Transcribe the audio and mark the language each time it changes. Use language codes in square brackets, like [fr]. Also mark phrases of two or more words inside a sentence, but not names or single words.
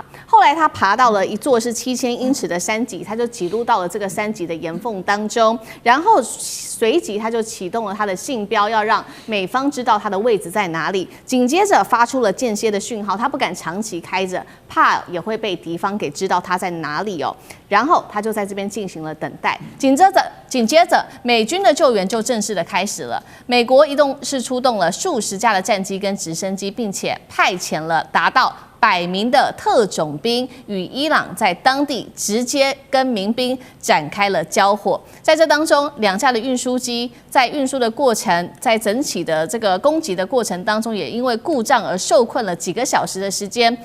[zh] 後來他爬到了一座是7000英尺的山脊，他就擠入到了這個山脊的岩縫當中，然後隨即他就啟動了他的信標，要讓美方知道他的位置在哪裡。緊接着發出了間歇的訊號，他不敢長期開着，怕也會被敵方給知道他在哪裡哦。然後他就在這邊進行了等待。緊接着，美軍的救援就正式的開始了。美國是出動了數十架的戰機跟直升機，並且派遣了達到100名的特種兵與伊朗在當地直接跟民兵展開了交火。在這當中，2架的運輸機在運輸的過程，在整起的這個攻擊的過程當中，也因為故障而受困了幾個小時的時間。